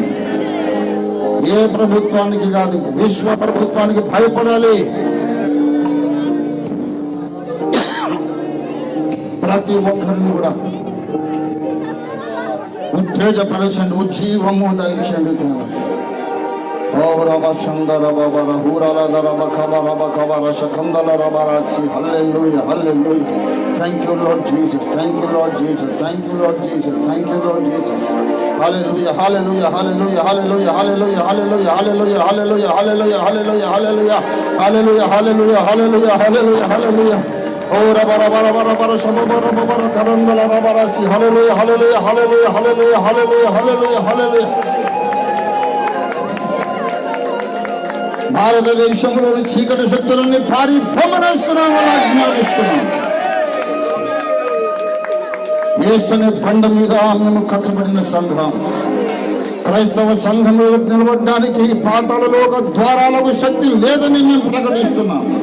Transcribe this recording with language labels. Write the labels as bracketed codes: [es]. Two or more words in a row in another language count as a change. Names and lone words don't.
[te] ఏ ప్రభుత్వానికి కాదు, విశ్వ ప్రభుత్వానికి భయపడాలి. ప్రతి ఒక్కరిని కూడా ఉత్తేజపరచండి, ఉజ్జీవము దయచండి తండ్రి. [en] Hallelujah, hallelujah. Thank you, Lord Jesus. Thank you, Lord Jesus. Thank you, Lord Jesus. Thank you, Lord Jesus. Hallelujah, hallelujah, hallelujah, hallelujah, hallelujah, hallelujah, hallelujah, hallelujah, hallelujah, hallelujah, hallelujah, hallelujah, hallelujah, hallelujah, hallelujah, hallelujah. Oh, rabara bara bara bara shabara bara karandala rabara si. Hallelujah, hallelujah, hallelujah, hallelujah, hallelujah, hallelujah, hallelujah. [te] భారతదేశంలోని చీకటి శక్తులన్నీ పారిపోమనేస్తున్నామని ఆజ్ఞాపిస్తున్నాం. యేసుని బండ మీద మేము కట్టబడిన సంఘం, క్రైస్తవ సంఘంలో నిలబడడానికి పాతాళలోక ద్వారాలకు శక్తి లేదని మేము ప్రకటిస్తున్నాం.